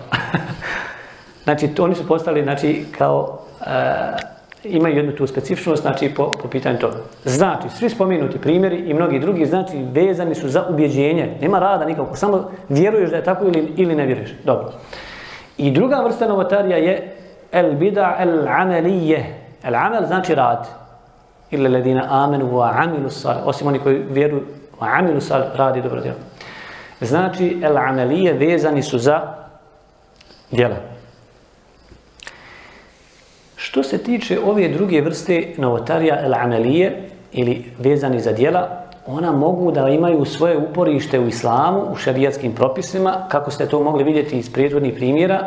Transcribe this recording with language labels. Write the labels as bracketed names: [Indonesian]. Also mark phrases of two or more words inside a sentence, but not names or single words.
[Bosnian] Znači, oni su postali, znači, kao, imaju jednu tu specifičnost, znači, po pitanju toga. Znači, svi spomenuti primjeri i mnogi drugi, znači, vezani su za ubjeđenje. Nema rada nikako, samo vjeruješ da je tako ili ne vjeruješ. Dobro. I druga vrsta novotarija je [Arabic] البدعة العملية. العمل [Bosnian] znači rad. Ili [Arabic] الذين آمنوا وعملوا صال. [Bosnian] Osim oni koji vjeruju [Arabic] وعملوا صال, [Bosnian] radi dobro djelo. Znači [Arabic] العملية [Bosnian] vezani su za djela. Što se tiče ove druge vrste novotarija [Arabic] العملية [Bosnian] ili vezani za djela, ona mogu da imaju svoje uporište u islamu, u šerijatskim propisima, kako ste to mogli vidjeti iz prethodnih primjera.